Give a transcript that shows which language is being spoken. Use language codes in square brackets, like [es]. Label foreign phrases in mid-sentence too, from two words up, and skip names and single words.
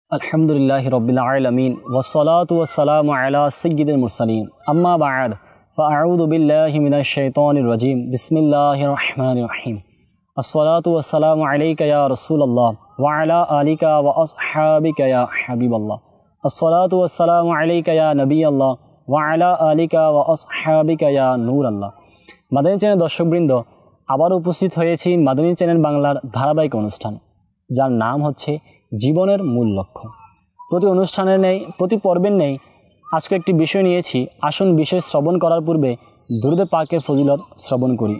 [ar] الحمد لله رب العالمين والصلاة والسلام على سيد المرسلين أما بعد فأعوذ بالله من الشيطان الرجيم بسم الله الرحمن الرحيم الصلاة والسلام عليك يا رسول الله وعلى آلك وأصحابك يا حبيب الله الصلاة والسلام عليك يا نبي الله وعلى آلك وأصحابك يا نور الله. [bn] মাদানী চ্যানেল দর্শকবৃন্দ, আবার উপস্থিত হয়েছি মাদানী চ্যানেল বাংলার ধারাবাহিক অনুষ্ঠান, যার নাম হচ্ছে জীবনের মূল লক্ষ্য। প্রতি পর্বের নেই আজকে একটি বিষয় নিয়েছি। আসুন বিষয় শ্রবণ করার পূর্বে দুরূদ পাকের ফজিলত শ্রবণ করি।